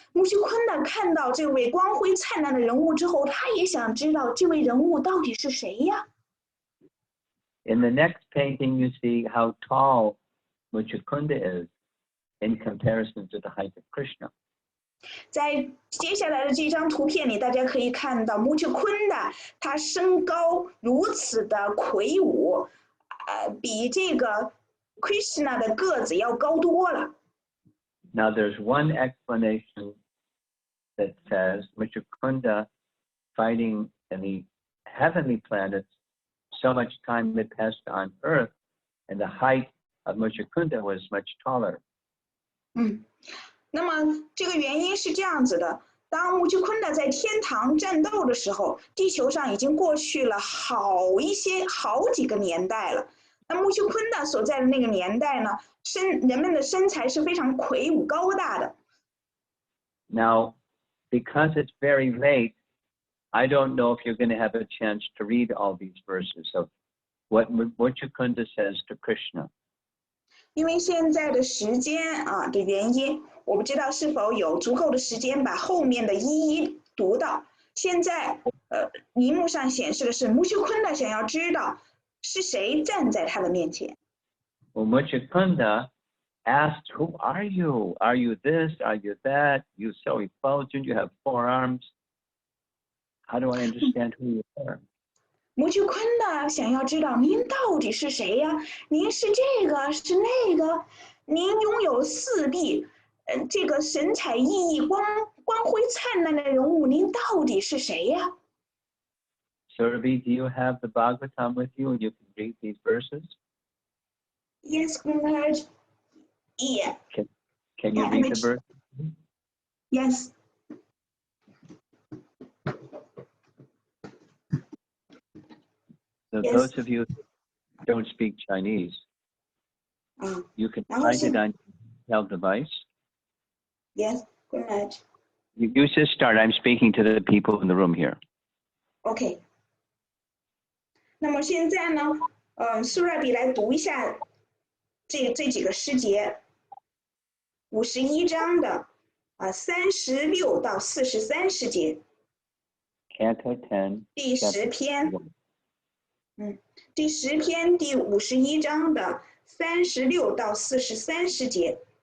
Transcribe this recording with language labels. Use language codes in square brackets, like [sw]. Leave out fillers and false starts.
[zh] Mucukunda看到这位光辉灿烂的人物之后，他也想知道这位人物到底是谁呀？ [en] In the next painting, you see how tall Mucukunda is in comparison to the height of Krishna. [zh] 在接下来的这张图片里，大家可以看到Mucukunda他身高如此的魁梧，比这个 Krishna 的个子要高多了。 [en] Now, there's one explanation that says Mucukunda fighting in the heavenly planets, so much time had passed on Earth, and the height of Mucukunda was much taller. [zh] 那么这个原因是这样子的，当木须昆达在天堂战斗的时候，地球上已经过去了好几个年代了。那木须昆达所在的那个年代呢，人们的身材是非常魁梧高大的。 [en] Now, because it's very late, I don't know if you're going to have a chance to read all these verses of what Mucukunda says to Krishna. [zh] 因为现在的时间的原因，我不知道是否有足够的时间把后面的一一读到。现在荧幕上显示的是木须昆达想要知道是谁站在他的面前。 [en] Well, Mucukunda asked, "Who are you? Are you this? Are you that? You so effulgent. You have 4 arms. How do I understand who you are?" [zh] 木须昆达想要知道您到底是谁呀？您是这个是那个？您拥有4臂，这个神采奕奕、光辉灿烂的人物，您到底是谁呀 [en] Surabhi, do you have the Bhagavatam with you and you can read these verses? ？Yes, Maharaj. Yeah. Can you read the verse? Yes. So Yes. those of you who don't speak Chinese, you can find it on your device. Yes, Maharaj. You just start. I'm speaking to the people in the room here. OK。 [zh] 那么现在呢，苏拉比来读一下这几个诗节，51章的36到43诗节。 [en] Canto 10. [zh] 第10篇。第10篇第51章的36到43诗节。